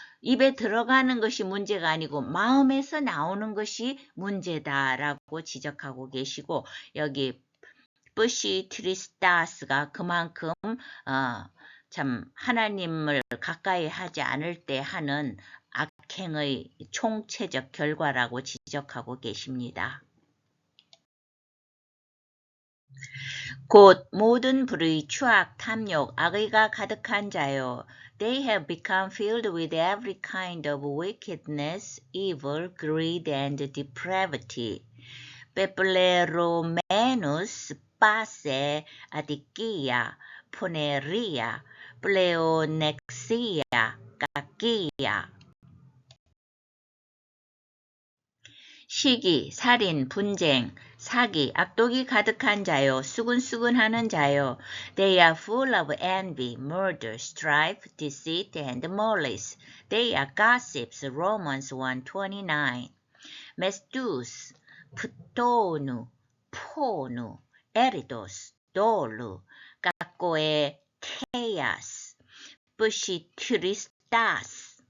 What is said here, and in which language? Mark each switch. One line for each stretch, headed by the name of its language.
Korean: 입에 들어가는 것이 문제가 아니고 마음에서 나오는 것이 문제다라고 지적하고 계시고 여기 뿌시트리스타스가 그만큼 참 하나님을 가까이 하지 않을 때 하는 악행의 총체적 결과라고 지적하고 계십니다. 곧 모든 불의, 추악, 탐욕, 악의가 가득한 자요.
English: They have become filled with every kind of wickedness, evil, greed, and depravity.
Greek: Pepleromenus, Pase, Adikia, Poneria, Pleonexia, Kakia.
Korean: 시기, 살인, 분쟁, 사기, 악독이 가득한 자요, 수군수군하는 자요.
English: They are full of envy, murder, strife, deceit, and malice. They are gossips. Romans 1:29.
Greek: Mestus, Ptonu, 포누, 에리도스, 돌루, 까꼬에 테야스, 뿌시트리스타스.